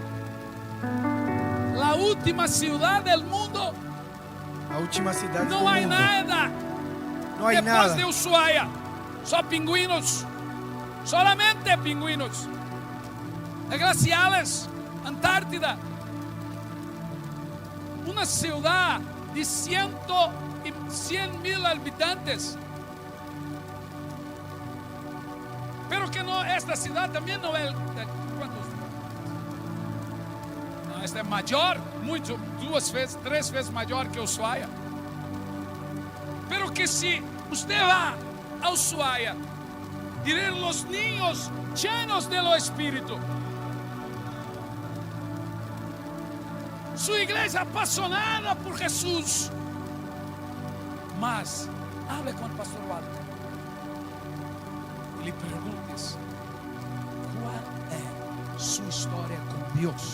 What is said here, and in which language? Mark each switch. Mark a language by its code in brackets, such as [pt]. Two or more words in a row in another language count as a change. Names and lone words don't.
[pt] A última cidade do mundo. [es] La última ciudad [pt] Não [es] del [pt] há [es] mundo. [pt] nada. [es] No hay [pt] Depois [es] nada. [pt] de Ushuaia, só pingüinos. [es] Solamente pingüinos. Glaciales, Antártida. [pt] Uma cidade de 100.000 habitantes. Pero que no, esta cidade também não é. Quantos? Não, esta é maior, muito, 2 vezes, 3 vezes maior que Ushuaia. Pero que se você vai a Ushuaia e ver os [es] niños llenos de lo [pt] Espírito, sua igreja apaixonada por Jesus, mas hable com o pastor Walter. Lhe perguntes qual é sua história com Deus.